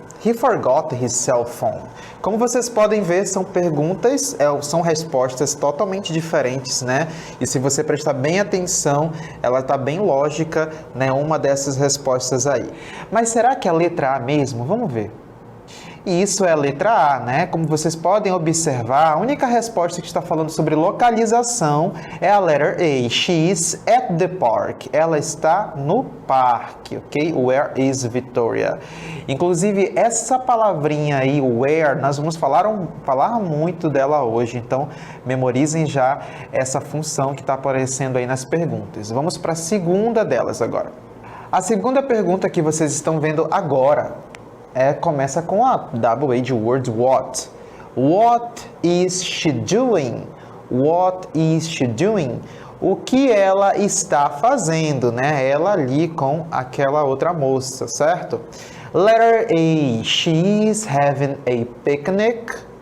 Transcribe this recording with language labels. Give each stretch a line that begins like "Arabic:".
English: He forgot his cell phone.
Portuguese: Como vocês podem ver, são perguntas, são respostas totalmente diferentes, né? E se você prestar bem atenção, ela está bem lógica, né? Uma dessas respostas aí. Mas será que é a letra A mesmo? Vamos ver. E isso é a letra A, né? Como vocês podem observar, a única resposta que está falando sobre localização é a letter A.
English: She is at the park.
Portuguese: Ela está no parque, ok?
English: Where is Victoria?
Portuguese: Inclusive, essa palavrinha aí, where, nós vamos falar muito dela hoje. Então, memorizem já essa função que está aparecendo aí nas perguntas. Vamos para a segunda delas agora. A segunda pergunta que vocês estão vendo agora começa com a WH de word what.
English: What is she doing? What is she doing?
Portuguese: O que ela está fazendo, né? Ela ali com aquela outra moça, certo?
English: Letter A, she's having a picnic.